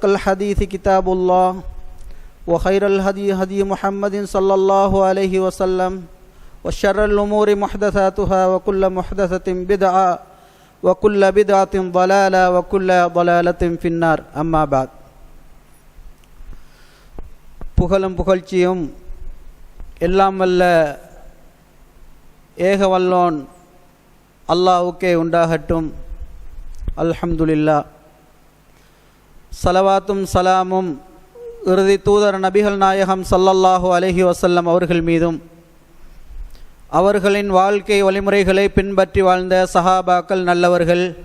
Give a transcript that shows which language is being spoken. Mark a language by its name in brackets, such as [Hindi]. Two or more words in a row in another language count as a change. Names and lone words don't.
[Arabic] الحديث كتاب الله وخير الهدي هدي محمد صلى الله عليه وسلم وشر الأمور محدثاتها وكل محدثة بدعة وكل بدعة ضلالة وكل ضلالة في النار أما بعد [Tamil] புகழும் புகழ்ச்சியும் எல்லாம் வல்ல ஏகவல்லோன் அல்லாஹ்வுக்கே உண்டாகட்டும். [Arabic] அல்ஹம்துலில்லாஹ். [Tamil] ஸலவாத்தும் சலாமும் இறுதி தூதர் நபிகள் நாயகம் [Arabic] صلى الله عليه وسلم [Tamil] அவர்கள் மீதும் அவர்களின் வாழ்க்கை வழிமுறைகளை பின்பற்றி வாழ்ந்த சஹாபாக்கள் நல்லவர்கள்